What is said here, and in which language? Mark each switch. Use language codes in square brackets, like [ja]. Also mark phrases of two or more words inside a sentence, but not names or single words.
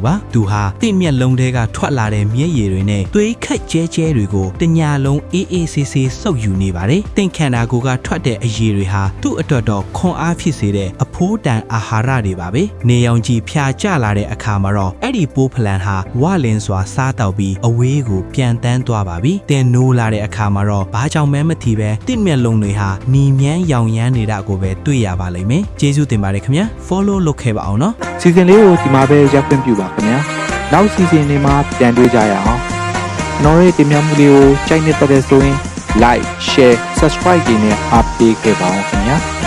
[my] ပါသူဟာတင့်မျက်လုံးထဲကထွက်လာတဲ့မျက်ရည်တွေနဲ့သွေးခက်ကျဲကျဲတွေကိုတညာလုံးအေးအေးဆေးဆေးစုပ်ယူနေပါတယ်တင့်ခန္ဓာကိုယ်ကထွက်တဲ့အရည်တွေဟာသူ့အတွက်တော့ခွန်အားဖြစ်စေတဲ့အဖိုးတန်အာဟာရတွေပါပဲနေရောင်ကြီးဖြာကျလာတဲ့အခါမှာတော့အဲ့ဒီပိုးဖလန်ဟာဝလင်းစွာစားတောက်ပြီးအဝေးကိုပြန်တန်းသွားပါပြီတင်နိုးလာတဲ့အခါမှာတော့ဘာကြောင့်မဲမထီပဲတင့်မျက်လုံးတွေဟာနီမြန်းရောင်ရမ်းနေတာကိုပဲတွေ့ရပါလိမ့်မယ်ကျေးဇူးတင်ပါတယ်ခင်ဗျာ follow လုပ်ခဲ့ပါအောင်နော် စီဇန်လေးကိုဒီမှာပဲရပ်ခွင့်ပြုပါခင်ဗျာနောက်စီဇန်လေးမှာပြန်တွေ့ကြရအောင်ကျွန်တော်ရဲ့တင်ပြမှုလေးကိုကြိုက်နေတဲ့ဆိုရင် [en] like share subscribe [my] တွေနဲ့အားပေးခဲ့ပါအောင်ခင်ဗျာ